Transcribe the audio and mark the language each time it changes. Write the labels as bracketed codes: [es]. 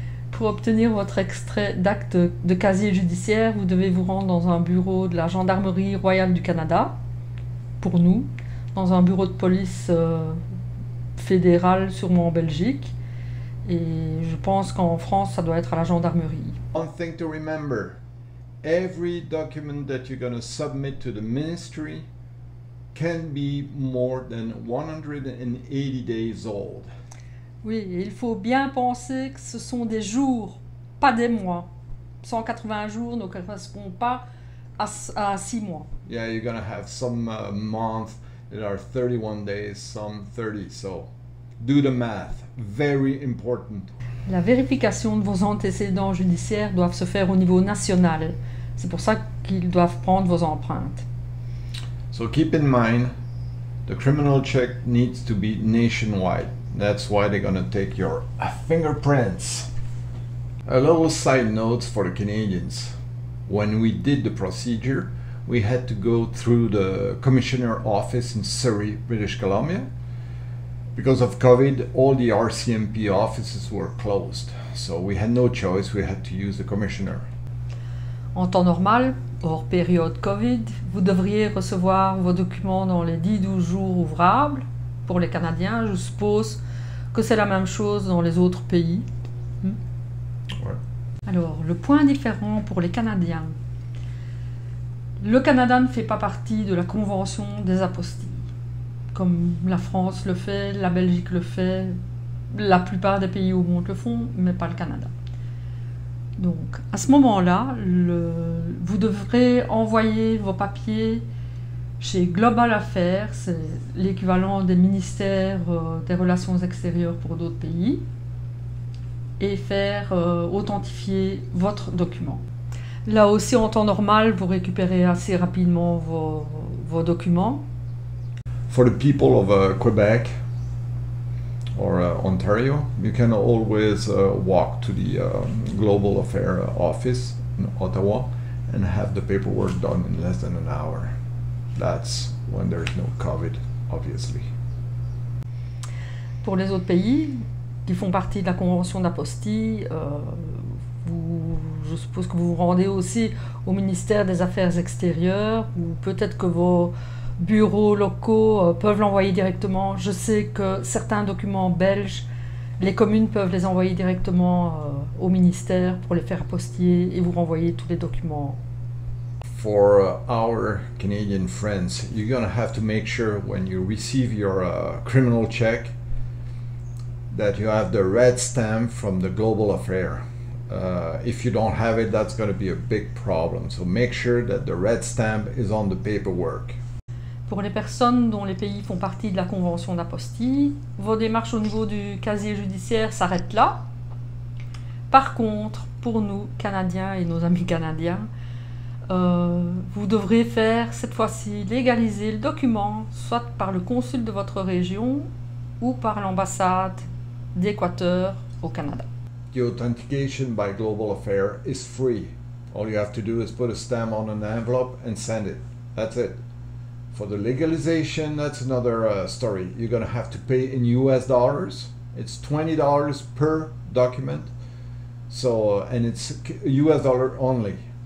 [fr] Pour obtenir votre extrait d'acte de casier judiciaire, vous devez vous rendre dans un bureau de la Gendarmerie royale du Canada, pour nous, dans un bureau de police fédéral, sûrement en Belgique, et je pense qu'en France, ça doit être à la gendarmerie. [en] One thing to remember, every document that you're going to submit to the ministry can be more than 180 days old. [fr] Oui, et il faut bien penser que ce sont des jours, pas des mois. 180 jours ne correspondent pas à 6 mois. [en] Yeah, you're going to have some months that are 31 days, some 30, so do the math. Very important. [fr] La vérification de vos antécédents judiciaires doivent se faire au niveau national. C'est pour ça qu'ils doivent prendre vos empreintes. [en] So keep in mind, the criminal check needs to be nationwide. That's why they're going to take your fingerprints. A little side note for the Canadians. When we did the procedure, we had to go through the commissioner office in Surrey, British Columbia. Because of COVID, all the RCMP offices were closed. So we had no choice, we had to use the commissioner. [fr] En temps normal, hors période Covid, vous devriez recevoir vos documents dans les 10-12 jours ouvrables. Pour les Canadiens, je suppose que c'est la même chose dans les autres pays. Ouais. Alors, le point différent pour les Canadiens. Le Canada ne fait pas partie de la Convention des apostilles. Comme la France le fait, la Belgique le fait, la plupart des pays au monde le font, mais pas le Canada. Donc, à ce moment-là, vous devrez envoyer vos papiers chez Global Affairs, c'est l'équivalent des ministères des Relations extérieures pour d'autres pays, et faire authentifier votre document. Là aussi, en temps normal, vous récupérez assez rapidement vos documents. [en] For the people of Quebec or Ontario, you can always walk to the Global Affairs office in Ottawa and have the paperwork done in less than an hour. That's when there's no COVID, obviously. [fr] Pour les autres pays qui font partie de la Convention d'apostille, Je suppose que vous vous rendez aussi au ministère des Affaires extérieures, ou peut-être que vos bureaux locaux peuvent l'envoyer directement. Je sais que certains documents belges, les communes peuvent les envoyer directement au ministère pour les faire apostiller et vous renvoyer tous les documents. [en] For our Canadian friends, you're gonna have to make sure when you receive your criminal check that you have the red stamp from the Global Affair. If you don't have it, that's going to be a big problem. So make sure that the red stamp is on the paperwork. [fr] Pour les personnes dont les pays font partie de la Convention d'apostille, vos démarches au niveau du casier judiciaire s'arrêtent là. Par contre, pour nous, Canadiens et nos amis canadiens, vous devrez faire cette fois-ci légaliser le document, soit par le consul de votre région ou par l'ambassade d'Équateur au Canada. [en] The authentication by Global Affair is free. All you have to do is put a stamp on an envelope and send it. That's it. For the legalization, that's another story. You're going to have to pay in US dollars. It's $20 per document. So, and it's US dollar only.